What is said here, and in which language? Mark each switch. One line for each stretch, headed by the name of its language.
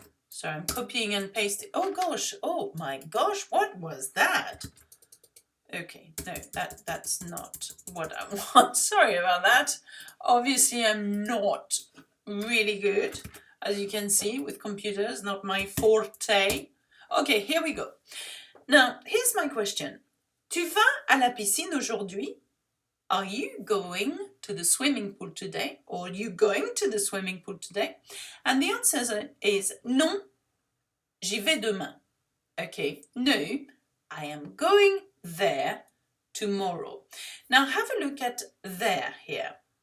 English: So I'm copying and pasting. Oh gosh, oh my gosh, what was that? Okay, no, that's not what I want. Sorry about that. Obviously, I'm not really good, as you can see, with computers, not my forte. Okay, here we go. Now, here's my question.
French: Tu vas à la piscine aujourd'hui?
English: Are you going to the swimming pool today? Or are you going to the swimming pool today? And the answer is
French: non, j'y vais demain.
English: Okay, no, I am going there tomorrow. Now have a look at there here.